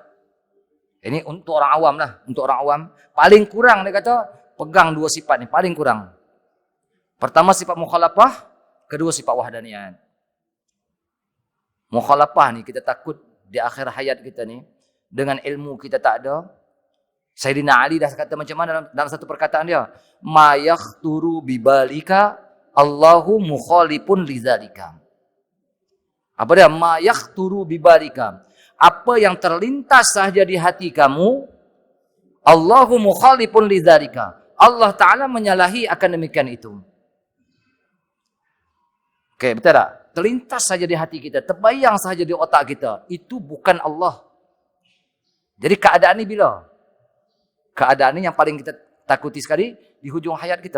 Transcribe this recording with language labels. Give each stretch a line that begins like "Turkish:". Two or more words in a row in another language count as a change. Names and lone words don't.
Malay: Ini untuk orang awam lah. Untuk orang awam, paling kurang dia kata, pegang dua sifat ni, paling kurang. Pertama sifat mukhalafah, kedua sifat wahdaniyat. Mukhalafah ni kita takut di akhir hayat kita ni, dengan ilmu kita tak ada. Sayyidina Ali dah kata macam mana dalam satu perkataan dia,
Arabic: ما يخطر ببالك الله مخالف لذلك.
Malay: Apa dia?
Arabic: ما يخطر ببالك.
Malay: Apa yang terlintas sahaja di hati kamu,
Arabic: الله مخالف لذلك.
Malay: Allah Ta'ala menyalahi akan demikian itu. Okey, betul tak? Terlintas saja di hati kita, terbayang saja di otak kita, itu bukan Allah. Jadi keadaan ni bila? Keadaan ni yang paling kita takuti sekali di hujung hayat kita.